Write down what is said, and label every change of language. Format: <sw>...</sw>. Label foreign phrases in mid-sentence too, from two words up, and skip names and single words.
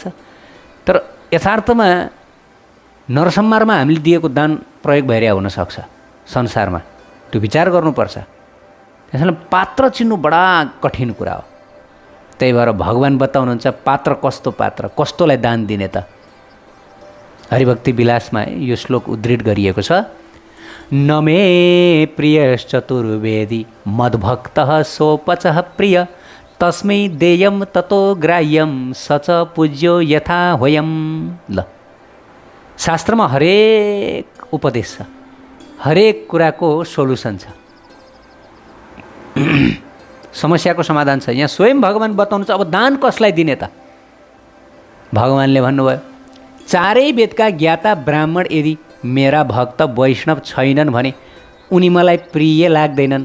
<ne>तर यथार्थमा नरसंहारमा हामीले दिएको दान प्रयोग भइरहेको हुनसक्छ संसारमा, त्यो विचार गर्नुपर्छ। त्यसैले पात्र चिन्नु बडा कठिन कुरा हो। त्यही भएर भगवान् बताउनुहुन्छ पात्र कस्तो पात्र, कस्तोलाई दान दिने त। हरिभक्ति विलासमा यो श्लोक उद्धृत गरिएको छ,</ne> <sa>न मे प्रियश्चतुर्वेदी मद्भक्तः सोपचः प्रिय तस्मै देयं ततो ग्राह्यं स च पूज्यो यथा होयम्।</sa> <ne>ल, शास्त्रमा हरेक उपदेश छ, हरेक कुराको सोलुसन छ, समस्याको समाधान छ। यहाँ स्वयं भगवान् बताउनुहुन्छ अब दान कसलाई दिने त? भगवान्ले भन्नुभयो, चारै वेदका ज्ञाता ब्राह्मण यदि मेरा भक्त वैष्णव छैनन् भने उनी मलाई प्रिय लाग्दैनन्।</ne>